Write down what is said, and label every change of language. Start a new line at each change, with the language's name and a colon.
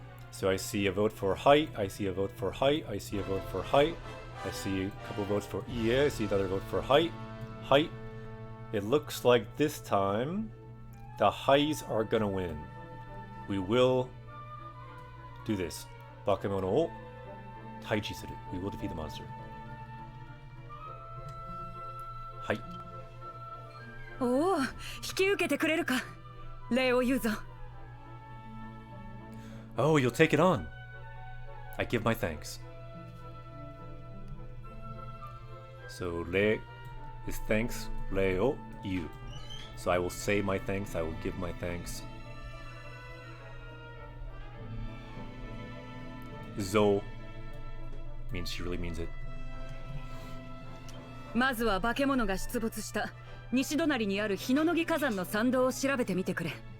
English: So I see a vote for Hi, I see a vote for Hi, I see a vote for Hi, I see a couple votes for Iie, I see another vote for Hi. Hi. It looks like this time the Hais are gonna win. We will do this.
Japanese: Bakemono o taiji suru.
English: We will defeat the monster.
Japanese: Hi. おお、引き受けてくれるか。礼を言うぞ。
English: Oh, you'll take it on. I give my thanks. So, re is thanks,
Japanese: re o you.
English: So I will say my thanks, I will give my thanks. Zo means she really means it.
Japanese: まずは化け物が出没した西隣にある日の乃木火山の山道を調べてみてくれ。